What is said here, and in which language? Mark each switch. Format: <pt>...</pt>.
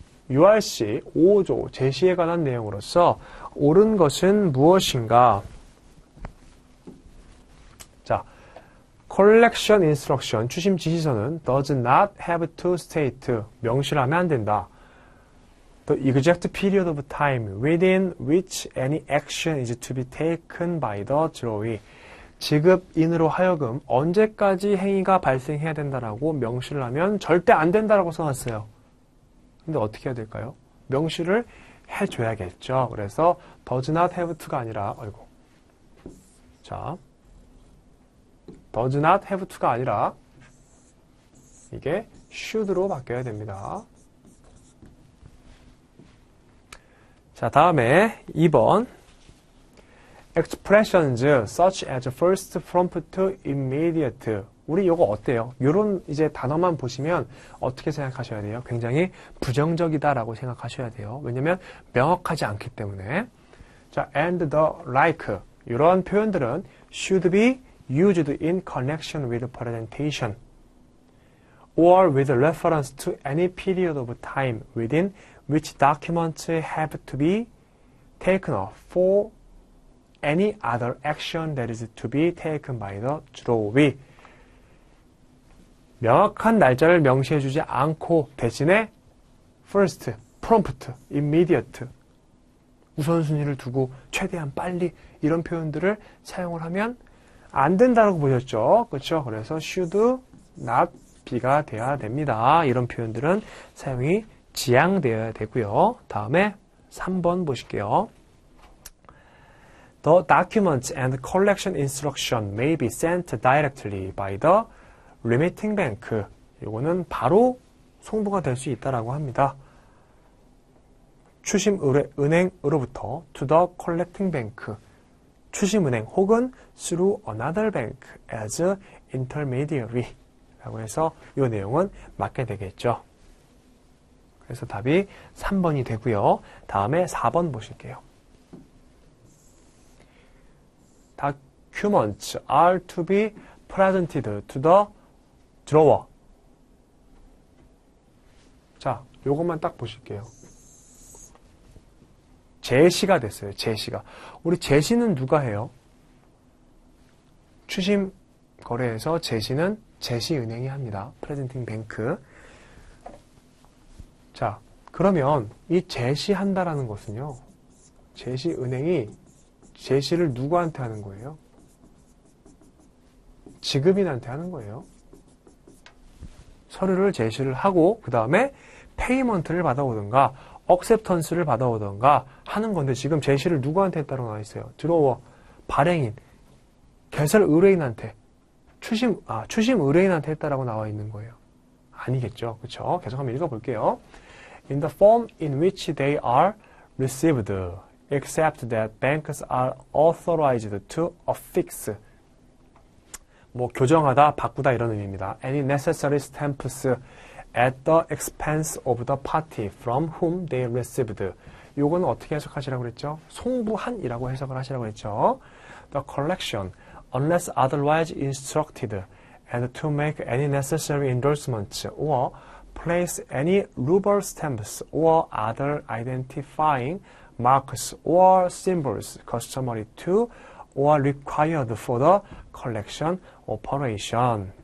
<ko>URC 5조 제시에 관한 내용으로서 옳은 것은 무엇인가? 자, collection instruction 추심 지시서는</ko> <en>does not have to state</en> <ko>명시를 하면 안 된다.</ko> <en>The exact period of time within which any action is to be taken by the drawee.</en> <ko>지급인으로 하여금 언제까지 행위가 발생해야 된다라고 명시를 하면 절대 안 된다라고 써놨어요. 근데 어떻게 해야 될까요? 명시를 해줘야겠죠. 그래서</ko> <en>does not have to</en> <ko>가 아니라 자, does not have to가 아니라 이게 should로 바뀌어야 됩니다. 자, 다음에 2번</ko> <en>expressions such as first, prompt, immediate.</en> <ko>우리 이거 어때요? 이런 이제 단어만 보시면 어떻게 생각하셔야 돼요? 굉장히 부정적이다라고 생각하셔야 돼요. 왜냐면 명확하지 않기 때문에. 자,</ko> <en>and the like.</en> <ko>이런 표현들은</ko> <en>should be used in connection with presentation or with reference to any period of time within which documents have to be taken off for any other action that is to be taken by the drawee.</en> <ko>명확한 날짜를 명시해주지 않고 대신에</ko> <en>first, prompt, immediate</en> <ko>우선순위를 두고 최대한 빨리 이런 표현들을 사용을 하면 안 된다고 보셨죠? 그렇죠? 그래서</ko> <en>should not be</en> <ko>가 돼야 됩니다. 이런 표현들은 사용이 지양되어야 되고요. 다음에 3번 보실게요.</ko> <en>The documents and collection instruction may be sent directly by the remitting bank.</en> <ko>이거는 바로 송부가 될 수 있다라고 합니다. 추심은행으로부터</ko> <en>to the collecting bank.</en> <ko>추심은행 혹은</ko> <en>through another bank as intermediary.</en> <ko>라고 해서 이 내용은 맞게 되겠죠. 그래서 답이 3번이 되고요. 다음에 4번 보실게요.</ko> <en>Documents are to be presented to the drawer.</en> <ko>자, 요것만 딱 보실게요. 제시가 됐어요. 제시가. 우리 제시는 누가 해요? 추심 거래에서 제시는 제시은행이 합니다. 프레젠팅 뱅크. 자, 그러면 이 제시한다라는 것은요. 제시은행이 제시를 누구한테 하는 거예요? 지급인한테 하는 거예요. 서류를 제시를 하고 그 다음에 페이먼트를 받아오든가 억셉턴스를 받아오든가 하는 건데 지금 제시를 누구한테 했다고 나와 있어요? 드로워, 발행인, 개설 의뢰인한테 추심 의뢰인한테 했다라고 나와 있는 거예요. 아니겠죠. 그렇죠? 계속 한번 읽어볼게요.</ko> <en>In the form in which they are received, except that banks are authorized to affix.</en> <ko>뭐 교정하다, 바꾸다 이런 의미입니다.</ko> <en>Any necessary stamps at the expense of the party from whom they received.</en> <ko>요거는 어떻게 해석하시라고 그랬죠? 송부한이라고 해석을 하시라고 그랬죠.</ko> <en>The collection, unless otherwise instructed, and to make any necessary endorsements or place any rubber stamps or other identifying marks or symbols customary to or required for the collection operation.</en>